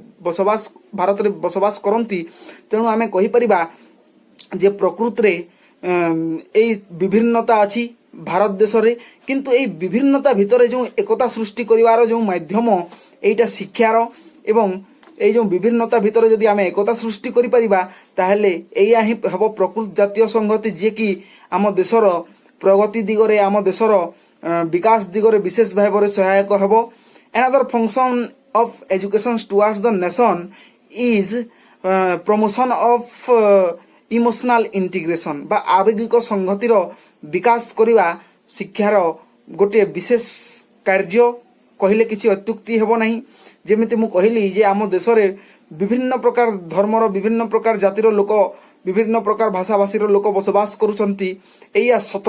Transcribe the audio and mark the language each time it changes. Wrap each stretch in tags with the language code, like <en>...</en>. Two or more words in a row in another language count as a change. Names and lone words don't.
<or>ଭାରତରେ ବସବାସ କରନ୍ତି ତେଣୁ ଆମେ କହିପାରିବା ଯେ ପ୍ରକୃତରେ ଏଇ ବିଭିନ୍ନତା ଅଛି ଭାରତ ଦେଶରେ କିନ୍ତୁ ଏଇ ବିଭିନ୍ନତା ଭିତରେ ଯେଉଁ ଏକତା ସୃଷ୍ଟି କରିବାର ଯେଉଁ ମାଧ୍ୟମ ଏଇଟା ଶିକ୍ଷାର ଏବଂ ଏଇ ଯେଉଁ ବିଭିନ୍ନତା ଭିତରେ ଯଦି ଆମେ ଏକତା ସୃଷ୍ଟି କରିପାରିବା ତାହେଲେ ଏଇଆ ହିଁ ହେବ ପ୍ରକୃତ ଜାତୀୟ ସଂହତି ଯିଏକି ଆମ ଦେଶର ପ୍ରଗତି ଦିଗରେ ଆମ ଦେଶର ବିକାଶ ଦିଗରେ ବିଶେଷ ଭାବରେ ସହାୟକ ହେବ।</or> <en>Another function of education towards the nation is promotion of emotional integration</en> <or>ବା ଆବେଗିକ ସଂହତିର ବିକାଶ କରିବା ଶିକ୍ଷାର ଗୋଟିଏ ବିଶେଷ କାର୍ଯ୍ୟ କହିଲେ କିଛି ଅତ୍ୟୁକ୍ତି ହେବ ନାହିଁ। ଯେମିତି ମୁଁ କହିଲି ଯେ ଆମ ଦେଶରେ ବିଭିନ୍ନ ପ୍ରକାର ଧର୍ମର ବିଭିନ୍ନ ପ୍ରକାର ଜାତିର ଲୋକ ବିଭିନ୍ନ ପ୍ରକାର ଭାଷାଭାଷୀର ଲୋକ ବସବାସ କରୁଛନ୍ତି ଏଇଆ ସତ।</or>